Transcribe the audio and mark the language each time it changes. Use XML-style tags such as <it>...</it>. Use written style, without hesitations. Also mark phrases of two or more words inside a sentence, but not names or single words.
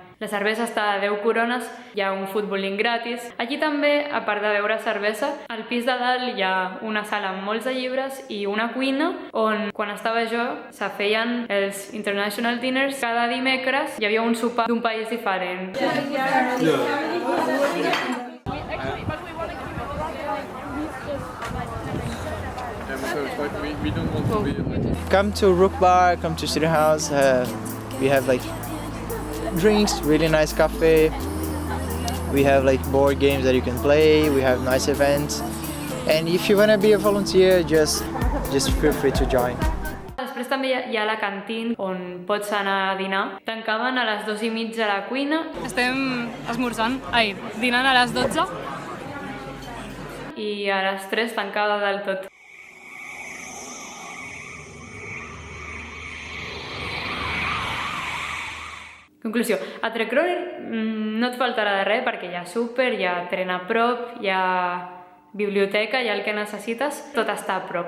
<ca>La cervesa està a 10 corones, hi ha un futbolín gratis. Aquí també, a part de beure cervesa, al pis de dalt hi ha una sala amb molts de llibres i una cuina on, quan estava jo, se feien els</ca> <en>International Dinners.</en> <ca>Cada dimecres hi havia un sopar d'un país diferent.</ca> <en>Come to Rook Bar, come to Student House. We have drinks, really nice cafe. We have board games that you can play. We have nice events. And if you want to be a volunteer, just feel free to join.</en> <ca>Després també hi ha la cantina on pots anar a dinar. Tancaven a les 2:30 a la cuina. Estem dinant a les 12. I a les 3 tancada del tot. Conclusió, a Trekroner no et faltarà de res perquè hi ha súper, hi ha tren a prop, hi ha biblioteca, hi ha el que necessites, tot està a prop.</ca>